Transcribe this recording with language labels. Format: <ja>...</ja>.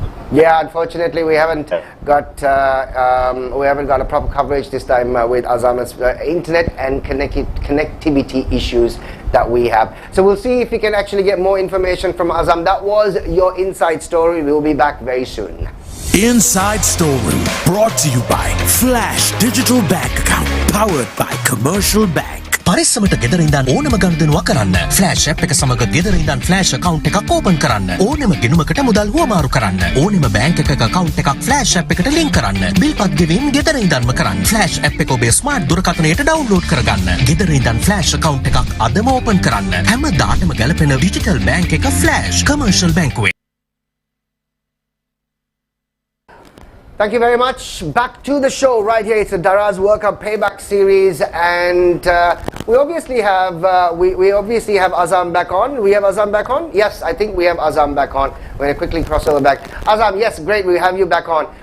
<en>Yeah, unfortunately, we haven't got a proper coverage this time with Azam's internet and connectivity issues that we have. So we'll see if we can actually get more information from Azam. That was your Inside Story. We'll be back very soon. Inside Story brought to you by Flash Digital Bank Account powered by Commercial Bank.</en> <si>පරිස්සමට ගෙදර ඉඳන් ඕනම ගනුදෙනුවක් කරන්න. Flash app එක සමග ගෙදර ඉඳන් flash account එකක් open කරන්න. ඕනම ගෙනුමකට මුදල් හුවමාරු කරන්න. ඕනම බැංක් එකක account එකක් ෆ්ලෑෂ් ඇප් එකට ලින්ක් කරන්න. බිල් පත් ගෙවීම් ගෙදර ඉඳන්ම කරන්න. ෆ්ලෑෂ් ඇප් එක ඔබේ ස්මාර්ට් දුරකථනයට ඩවුන්ලෝඩ් කරගන්න. ගෙදර ඉඳන් ෆ්ලෑෂ් account එකක් අදම ඕපන් කරන්න. හැමදාටම ගැලපෙන ඩිජිටල් බැංක් එක ෆ්ලෑෂ් කමර්ෂල් බැංකුවේ.</si> <en>Thank you very much. Back to the show right here. It's the Daraz World Cup Payback series, and we obviously have Azam back on. We have Azam back on. Yes, I think we have Azam back on. We're going to quickly cross over back. Azam, yes, great. We have you back on.</en>